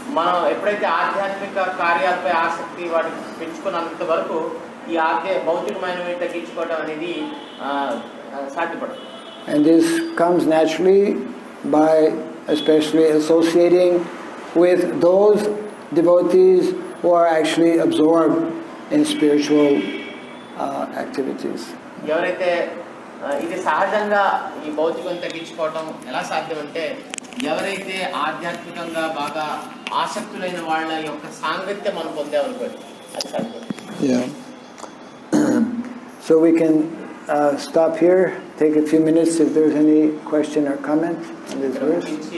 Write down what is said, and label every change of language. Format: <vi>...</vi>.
<te>మనం ఎప్పుడైతే ఆధ్యాత్మిక కార్యాలపై ఆసక్తి వాటిని పెంచుకున్నంత వరకు ఈ భౌతికమైనవి తగ్గించుకోవడం అనేది సాధ్యపడదు.</te> <en>And this comes naturally by especially associating with those devotees who are actually absorbed in spiritual activities.</en> <te>ఎవరైతే ఇది సహజంగా ఈ భౌతికం తగ్గించుకోవటం ఎలా సాధ్యమంటే ఎవరైతే ఆధ్యాత్మికంగా బాగా ఆసక్తులైన వాళ్ళ యొక్క సాంగత్యం మనం పొందామనుకోండి అది సాధ్యం.</te> <en>Yeah. So we can stop here, take a few minutes if there's any question or comment on this verse.</en>